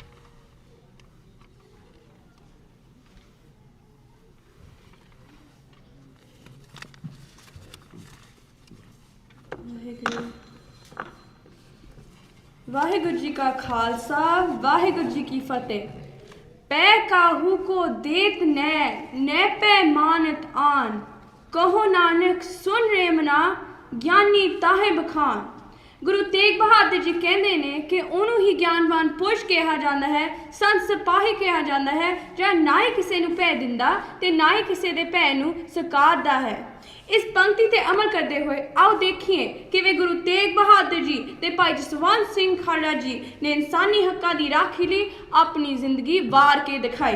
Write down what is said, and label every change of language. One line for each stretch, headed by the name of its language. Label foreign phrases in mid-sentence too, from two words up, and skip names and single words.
Punjabi: ਵਾਹਿਗੁਰੂ ਜੀ ਕਾ ਖਾਲਸਾ, ਵਾਹਿਗੁਰੂ ਜੀ ਕੀ ਫਤਿਹ। ਪੈ ਕਾਹੂ ਕੋ ਦੇਤ ਨੈ ਪੈ ਮਾਨਤ ਆਨ, ਕਹੋ ਨਾਨਕ ਸੁਨ ਰੇ ਮਨਾ, ਗਿਆਨੀ ਤਾਹੇ ਬਖਾਨ। ਗੁਰੂ ਤੇਗ ਬਹਾਦਰ ਜੀ ਕਹਤੇ ਨੇ ਕਿ ਉਹਨੂੰ ਹੀ ਗਿਆਨਵਾਨ ਪੁਰਸ਼ ਕਿਹਾ ਜਾਂਦਾ ਹੈ, ਸੰਤ ਸਿਪਾਹੀ ਕਿਹਾ ਜਾਂਦਾ ਹੈ, ਜਿਹੜਾ ਨਾ ਹੀ ਕਿਸੇ ਨੂੰ ਭੈ ਦਿੰਦਾ ਤੇ ਨਾ ਹੀ ਕਿਸੇ ਦੇ ਭੈ ਨੂੰ ਸਕਾਰਦਾ ਹੈ। ਇਸ ਪੰਕਤੀ ਤੇ ਅਮਲ ਕਰਦੇ ਹੋਏ ਆਓ ਦੇਖੀਏ ਕਿਵੇਂ ਗੁਰੂ ਤੇਗ ਬਹਾਦਰ ਜੀ ਤੇ ਭਾਈ ਜਸਵੰਤ ਸਿੰਘ ਖਾਲੜਾ ਜੀ ਨੇ ਇਨਸਾਨੀ ਹੱਕਾਂ ਦੀ ਰਾਖੀ ਲਈ ਆਪਣੀ ਜ਼ਿੰਦਗੀ ਵਾਰ ਕੇ ਦਿਖਾਈ।